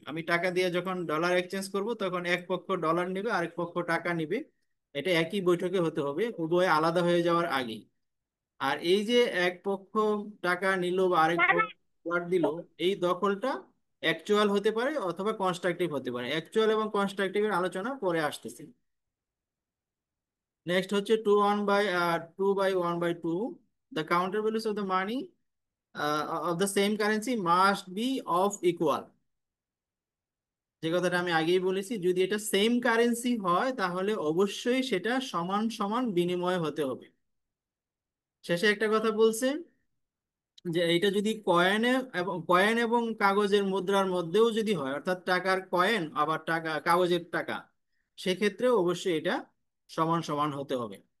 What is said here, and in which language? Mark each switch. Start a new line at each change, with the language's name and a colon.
Bangla: আমি টাকা দিয়ে যখন ডলার এক্সচেঞ্জ করব তখন এক পক্ষ ডলার নিবে, আরেক পক্ষ টাকা নিবে, এটা একই বৈঠকে হতে হবে, উভয় আলাদা হয়ে যাওয়ার আগেই। আর এই যে এক পক্ষ টাকা নিল বা আরেক পক্ষ ডলার দিল, এই দখলটা অ্যাকচুয়াল হতে পারে অথবা কনস্ট্রাকটিভ হতে পারে। অ্যাকচুয়াল এবং কনস্ট্রাকটিভের আলোচনা পরে আসতেছে। নেক্সট হচ্ছে
English: 2/1/2, the counter values of the money of the same currency must be of equal।
Bangla: যে কথাটা আমি আগেই বলেছি, যদি এটা সেম কারেন্সি হয় তাহলে অবশ্যই সেটা সমান সমান বিনিময় হতে হবে। শেষে একটা কথা বলছে যে এটা যদি কয়েন এবং কাগজের মুদ্রার মধ্যেও যদি হয়, অর্থাৎ টাকার কয়েন আবার টাকা কাগজের টাকা, সেক্ষেত্রেও অবশ্যই এটা সমান সমান হতে হবে।